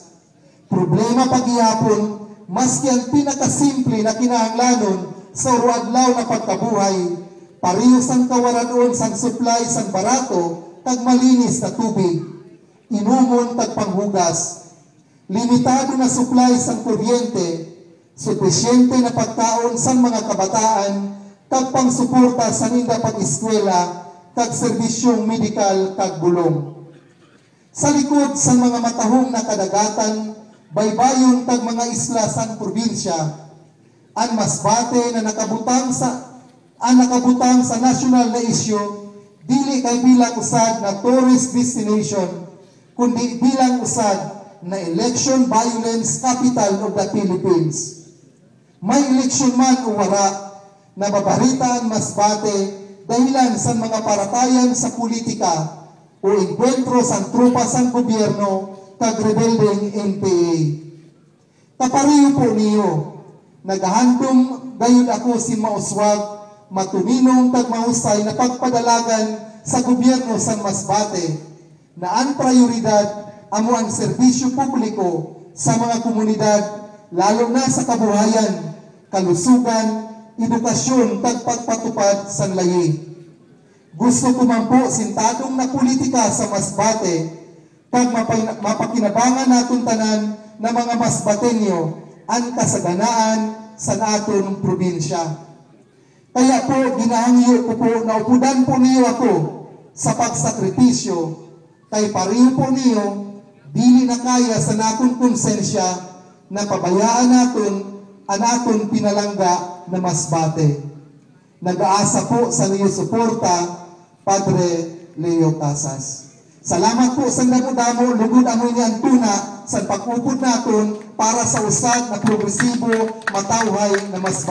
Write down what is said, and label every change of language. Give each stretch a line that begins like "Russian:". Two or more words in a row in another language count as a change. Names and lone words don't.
Masbatenyo: Problema paghihapon, maski ang pinakasimple na kinahanglanon sa uradlaw na pagkabuhay, pareho sang kawaranon sang supply sang barato kag malinis na tubig, inumon kag panghugas, limitado na supply sang kuryente, supisyente na pagkaon sang mga kabataan kag pangsuporta sa ninda pag-eskwela kag serbisyong medikal kag bulong. Sa likod sa mga matahong na kadagatan, baybayon kag mga isla sa probinsya, ang Masbate na nakabutang sa national na isyu dili kay bilang usad na
English: tourist destination
Masbatenyo: kundi bilang usad na
English: election violence capital of the Philippines.
Masbatenyo: May eleksyon man o wala, nababarita ang Masbate dahilan sa mga paratayan sa politika o enkwentro sa tropa sa gobyerno kag rebeldeng NPA. Kapariyo po niyo, nagahandom gayud ako si mauswag, matuninong kag mahusay na pagpadalagan sa gobyerno sa Masbate na ang prioridad amo ang serbisyo publiko sa mga komunidad, lalo na sa kabuhayan, kalusugan, edukasyon kag pagpatupad sa layi. Gusto ko man po sintadong na politika sa Masbate kag mapakinabangan naton tanan na mga Masbateño ang kasaganaan sa naton probinsya. Kaya po ginahangyo ko po na upudan po niyo ako sa pagsakripisyo kay pareho po niyo dili na kaya sa naton konsensya na pabayaan naton ang aton pinalangga na Masbate. Nag-aasa po sa niyo suporta, Padre Leo Casas. Salamat po sa damo-damo, lugod amoy niyan tuna sa pag-upod naton para sa usad na progresibo, matawhay na Masbate.